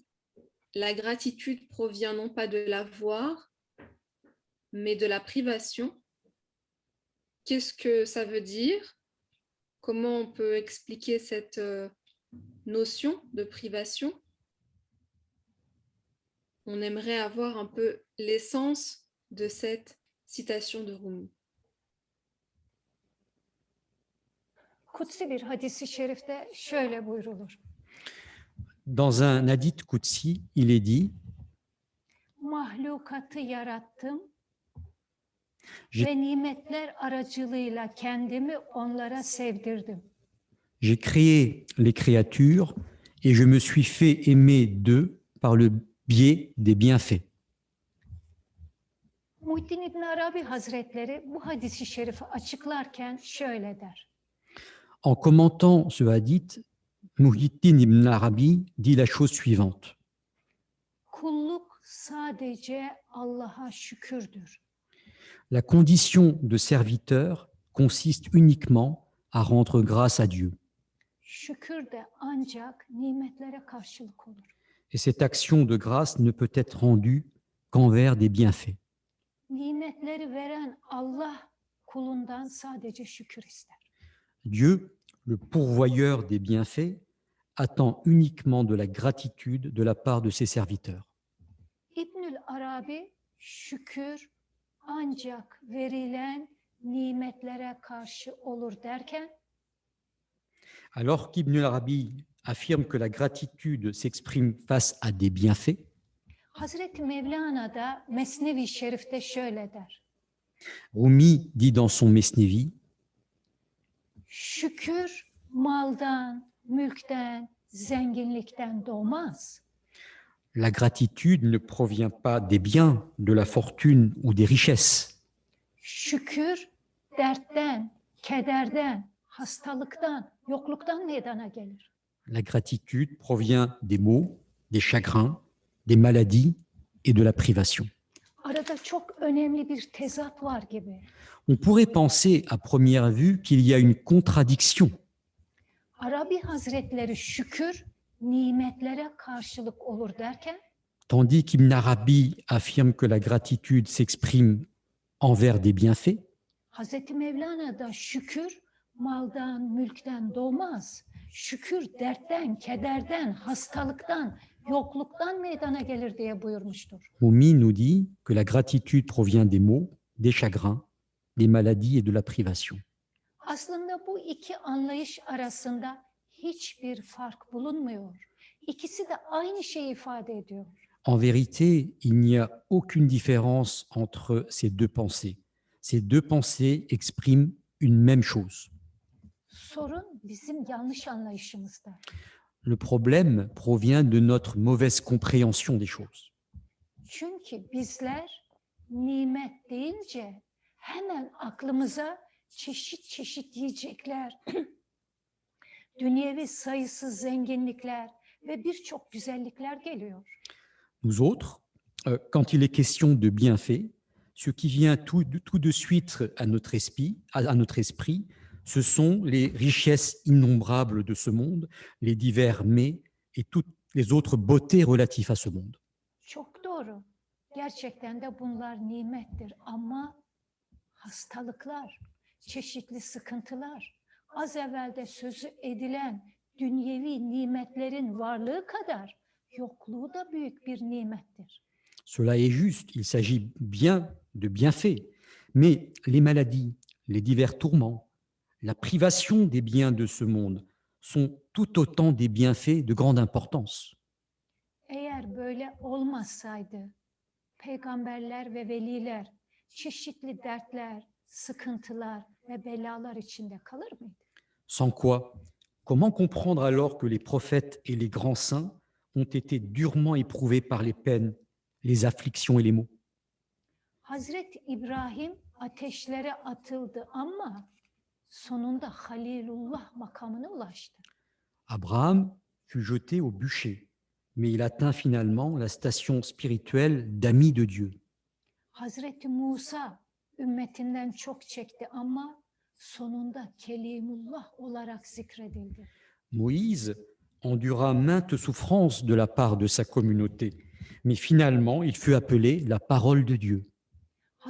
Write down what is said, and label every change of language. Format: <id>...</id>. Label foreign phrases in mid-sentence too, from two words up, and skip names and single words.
<fr>La gratitude provient non pas de l'avoir, mais de la privation qu'est-ce que ça veut dire? Comment on peut expliquer cette notion de privation? On aimerait avoir un peu l'essence de cette citation de Rumi.</fr> <tr>Kutsi bir hadisi şerifte şöyle buyrulur.</tr> <fr>Dans un</fr> <ar>hadith Qudsi,</ar> <fr>il est dit</fr> <tr>Mahlukatı yarattım</tr> <fr>J'ai-</fr> <tr>ve nimetler aracılığıyla kendimi onlara sevdirdim.</tr> <fr>J'ai créé les créatures et je me suis fait aimer d'eux par le biais des bienfaits.</fr> <tr>Muhyiddin İbn Arabi Hazretleri bu hadisi şerifi açıklarken şöyle der.</tr> <fr>En commentant ce hadith, Muhyiddin ibn Arabi dit la chose suivante.</fr> <tr>Kulluk sadece Allah'a şükürdür.</tr> <fr>La condition de serviteur consiste uniquement à rendre grâce à Dieu.</fr> <tr>Şükür de ancak nimetlere karşılık olur.</tr> <fr>Et cette action de grâce ne peut être rendue qu'envers des bienfaits.</fr> <tr>Nimetleri veren Allah kulundan sadece şükür ister.</tr> <fr>Dieu, le pourvoyeur des bienfaits, attend uniquement de la gratitude de la part de ses serviteurs.</fr> <tr>İbnül Arabi şükür ancak verilen nimetlere karşı olur derken</tr> <fr>Alors qu'Ibn Arabi affirme que la gratitude s'exprime face à des bienfaits,</fr> <tr>Hazreti Mevlana da Mesnevi Şerif'te şöyle der.</tr> <fr>Rumi dit dans son Mesnevi,</fr> <tr>Şükür maldan, mülkten, zenginlikten doğmaz.</tr> <fr>la gratitude ne provient pas des biens, de la fortune ou des richesses.</fr> <tr>Şükür dertten, kederden, hastalıktan, yokluktan meydana gelir.</tr> <fr>La gratitude provient des maux, des chagrins, des maladies et de la privation.</fr> <tr>Arada çok önemli bir tezat var gibi.</tr> <fr>On pourrait penser à première vue qu'il y a une contradiction.</fr> <tr>Arabi Hazretleri şükür nimetlere karşılık olur derken</tr> <fr>Tandis qu'Ibn Arabi affirme que la gratitude s'exprime envers des bienfaits,</fr> <tr>Hazreti Mevlana da şükür maldan, mülkten doğmaz. Şükür dertten, kederden, hastalıktan, yokluktan meydana gelir diye buyurmuştur.</tr> <fr>Rumi nous dit que la gratitude provient des maux, des chagrins, des maladies et de la privation.</fr> <tr>Aslında bu iki anlayış arasında hiçbir fark bulunmuyor. İkisi de aynı şeyi ifade ediyor.</tr> <fr>En vérité, il n'y a aucune différence entre ces deux pensées. Ces deux pensées expriment une même chose.</fr> <tr>Sorun bizim yanlış anlayışımızda.</tr> <fr>Le problème provient de notre mauvaise compréhension des choses.</fr> <tr>Çünkü bizler nimet deyince hemen aklımıza çeşit çeşit yiyecekler, dünyevi sayısız zenginlikler ve birçok güzellikler geliyor.</tr> <fr>Nous autres, quand il est question de bienfaits, ce qui vient tout de suite à notre esprit, ce sont les richesses innombrables de ce monde, les divers mets et toutes les autres beautés relatives à ce monde.</fr> <tr>Çok doğru. Gerçekten de bunlar nimettir ama hastalıklar, çeşitli sıkıntılar, az evvelde sözü edilen dünyevi nimetlerin varlığı kadar yokluğu da büyük bir nimettir.</tr> <fr>Cela est juste, il s'agit bien de bienfaits, mais les maladies, les divers tourments, la privation des biens de ce monde sont tout autant des bienfaits de grande importance.</fr> <tr>Eğer böyle olmasaydı peygamberler ve veliler çeşitli dertler, sıkıntılar ve belalar içinde kalır mıydı?</tr> <fr>Sans quoi, comment comprendre alors que les prophètes et les grands saints ont été durement éprouvés par les peines, les afflictions et les maux?</fr> <tr>Hazreti İbrahim ateşlere atıldı ama sonunda Halilullah makamına ulaştı.</tr> <fr>Abraham fut jeté au bûcher, mais il atteint finalement la station spirituelle d'ami de Dieu.</fr> <tr>Hazreti Musa ümmetinden çok çekti ama sonunda Kelimullah olarak zikredildi.</tr> <fr>Moïse endura maintes souffrances de la part de sa communauté, mais finalement il fut appelé la parole de Dieu.</fr>